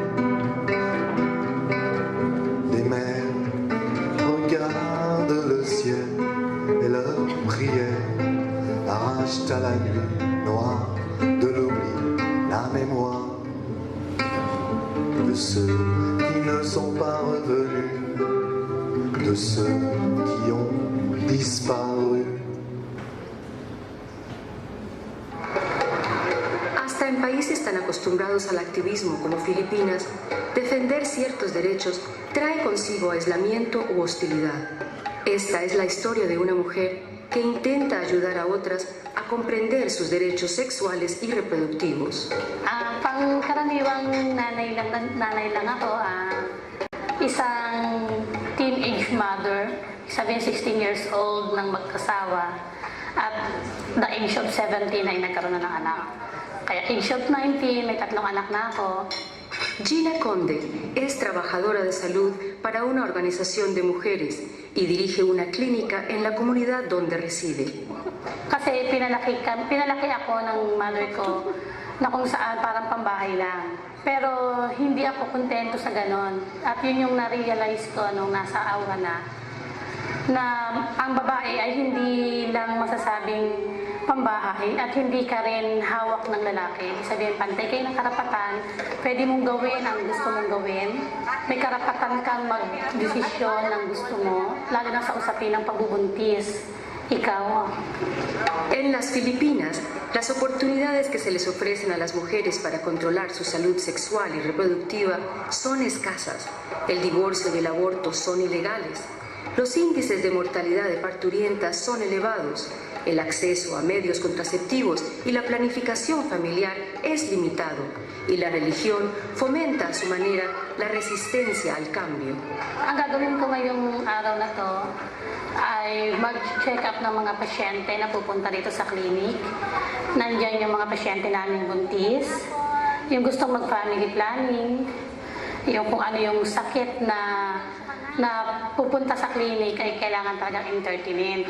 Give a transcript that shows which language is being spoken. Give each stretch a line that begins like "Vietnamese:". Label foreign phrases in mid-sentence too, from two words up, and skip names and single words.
French: les mères regardent le ciel et leurs prières arrachent à la nuit noire de l'oubli la mémoire de ceux qui ne sont pas revenus, de ceux qui ont disparu.
Spanish: Hasta en países tan acostumbrados al activismo como Filipinas, defender ciertos derechos trae consigo aislamiento u hostilidad. Esta es la historia de una mujer que intenta ayudar a otras a comprender sus derechos sexuales y reproductivos.
Filipino: Pangkaraniwang nanay lang ako, isang
English: teenage mother, 16 years old
Filipino: nang magkasawa,
English: at the age of 17
Filipino: ay nagkaroon na ng anak. Kaya
English: age of 19,
Filipino: may 3 anak na ako.
Spanish: Gina Conde es trabajadora de salud para una organización de mujeres y dirige una clínica en la comunidad donde reside.
Filipino: Kasi pinalaki ako ng mother ko na kung saan parang pambahay lang. Pero hindi ako kontento sa ganon. At yun yung na-realize ko nung nasa awa na ang babae ay hindi lang masasabing pambahay at hindi ka rin hawak ng lalaki. Sabihin, pantay kayo ng karapatan, pwede mong gawin ang gusto mong gawin. May karapatan kang mag-desisyon ng gusto mo, lalo na sa usapin ng pagbubuntis. Ikaw.
Spanish: En las Filipinas, las oportunidades que se les ofrecen a las mujeres para controlar su salud sexual y reproductiva son escasas. El divorcio y el aborto son ilegales. Los índices de mortalidad de parturientas son elevados. El acceso a medios contraceptivos y la planificación familiar es limitado. Y la religión fomenta a su manera la resistencia al cambio.
Filipino: Ang gagawin ko ngayong araw na to ay mag-check up ng mga pasyente na pupunta dito sa clinic. Nandiyan yung mga pasyente namin buntis, yung gustong mag-family planning, yung kung ano yung sakit na pupunta sa clinic ay kailangan talagang entertainin.